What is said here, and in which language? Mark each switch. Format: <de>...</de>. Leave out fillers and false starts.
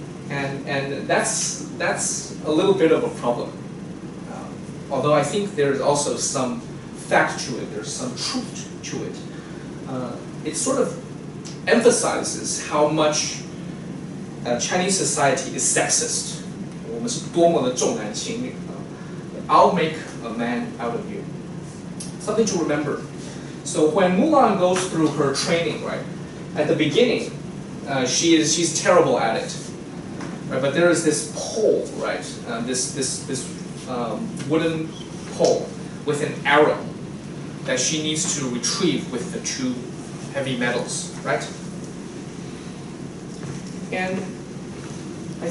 <en>And that's a little bit of a problem. Although I think there is also some fact to it, there's some truth to it. It sort of emphasizes how much Chinese society is sexist.</en> <zh>我们是多么的重男轻女。</zh> <en>I'll make a man out of you. Something to remember. So when Mulan goes through her training, right, at the beginning, she's terrible at it. Right, but there is this pole, right, this wooden pole with an arrow that she needs to retrieve with the two heavy metals, right? And I</en>